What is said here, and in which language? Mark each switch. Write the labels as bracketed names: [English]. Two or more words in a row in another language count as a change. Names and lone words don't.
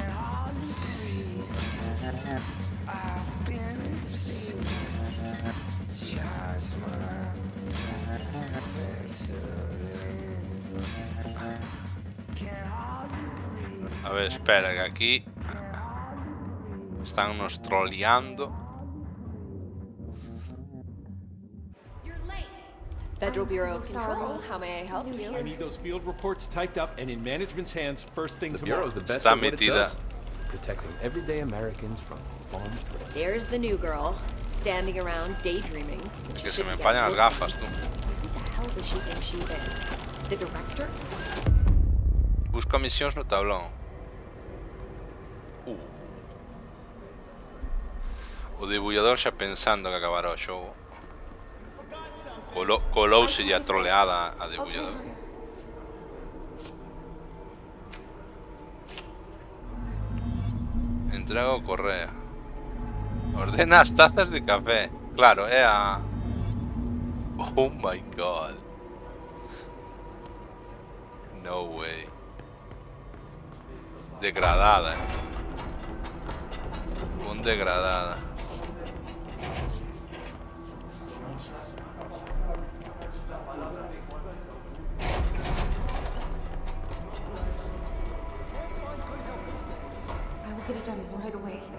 [Galician] A ver, espera, que aquí están nos troleando. [English] Federal Bureau of Control, how may I help you? I need those field reports typed up and in management's hands first thing The tomorrow. Bureau's the best [Galician] Está [English] at what it [Galician] metida. [English] does. Protecting everyday Americans from foreign threats. There's the new girl, standing around daydreaming. [Galician] Que se me empañan as gafas, tú. [English] Who the hell does she think she is? The director? [Galician] Busca misións no tablón. O debullador xa pensando que acabará o xogo. Colouse a troleada a debullador. Entrega o correo. Ordena as tazas de café. Claro, é a... [English] Oh my god. No way. [Galician] Degradada, Un degradada. [English] I will get it done right away.